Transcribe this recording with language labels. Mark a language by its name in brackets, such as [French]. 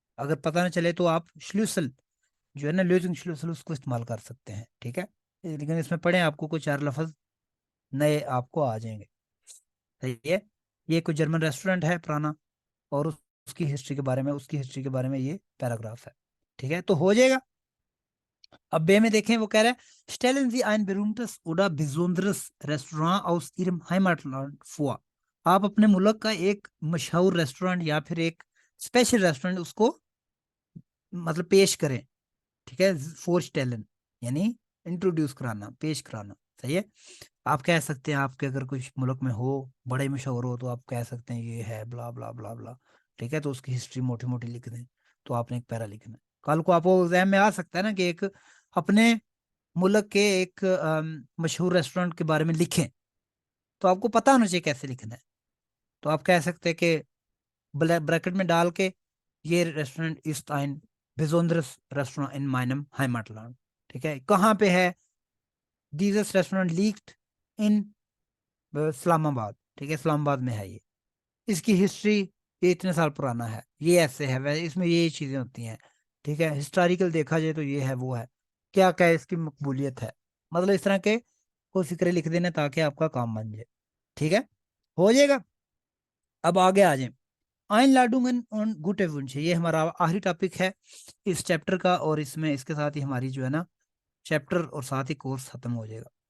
[Hindi] अगर पता ना चले तो आप श्लूसल जो है ना, ल्यूजिंग श्लूसल, उसको इस्तेमाल कर सकते हैं। ठीक है, लेकिन इसमें पढ़े आपको कुछ 4 लफ्ज नए आपको आ जाएंगे। सही है। ये कोई जर्मन रेस्टोरेंट है पुराना, और उसकी हिस्ट्री के बारे में, उसकी हिस्ट्री के बारे में ये पैराग्राफ है। ठीक है, तो हो जाएगा। अब बे में देखें, वो कह रहा है [German] स्टेलन Sie ein berühmtes oder besonderes Restaurant aus Ihrem Heimatland vor। [Hindi] आप अपने मुल्क का एक मशहूर रेस्टोरेंट या फिर एक स्पेशल रेस्टोरेंट उसको मतलब पेश करें। ठीक है, फोर स्टेलन यानी इंट्रोड्यूस कराना, पेश कराना। सही है। आप कह सकते हैं, आपके अगर कुछ मुल्क में हो, बड़े मशहूर हो, तो आप कह सकते हैं ये है ब्ला ब्ला ब्ला ब्ला। ठीक है, तो उसकी हिस्ट्री मोटी मोटी लिख दें। तो आपने एक पैरा लिखना है। कल को आपको एग्जाम में आ सकता है ना कि एक अपने मुल्क के एक मशहूर रेस्टोरेंट के बारे में लिखें, तो आपको पता होना चाहिए कैसे लिखना है। तो आप कह सकते हैं कि ब्रैकेट में डाल के ये रेस्टोरेंट इस [German] ein besonderes Restaurant in meinem Heimatland। [Hindi] ठीक है, कहाँ पे है? [German] dieses रेस्टोरेंट liegt in इस्लामाबाद। [Hindi] ठीक है, इस्लामाबाद में है ये। इसकी हिस्ट्री, ये इतने साल पुराना है, ये ऐसे है, वैसे इसमें ये चीजें होती हैं। ठीक है, हिस्टोरिकल देखा जाए तो ये है, वो है, क्या क्या इसकी मकबूलियत है, मतलब इस तरह के कोई फिक्रे लिख देना ताकि आपका काम बन जाए। ठीक है, हो जाएगा। अब आगे आ जाए। [German] Einladungen und gute Wünsche, [Hindi] ये हमारा आखिरी टॉपिक है इस चैप्टर का, और इसमें इसके साथ ही हमारी जो है ना चैप्टर और साथ ही कोर्स खत्म हो जाएगा।